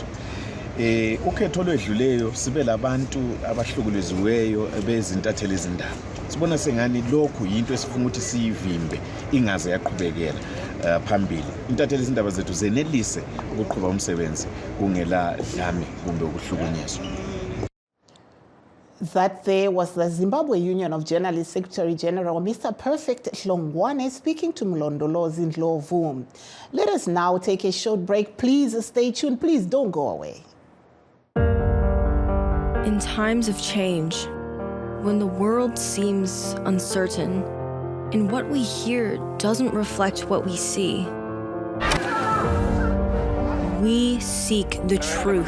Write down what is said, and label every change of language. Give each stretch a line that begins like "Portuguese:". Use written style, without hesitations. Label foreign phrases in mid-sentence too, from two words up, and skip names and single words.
North Ndebele: Ukhetho olwedluleyo sibe labantu abahlukuleziweyo bezintatheli izindaba. Sibona sengani lokhu yinto esifuna ukuthi siyivimbe ingaze yaqhubekela phambili. Intatheli izindaba zethu zenelise ukuqhuba umsebenzi kungela dlame kumbe ukuhlukunyezwa.
English: That there was the Zimbabwe Union of Journalists Secretary General, Mr. Perfect Hlongwane, speaking to Mlondolozi Ndlovu. Let us now take a short break. Please stay tuned. Please don't go away. In times of change, when the world seems uncertain and what we hear doesn't reflect what we see, we seek the truth.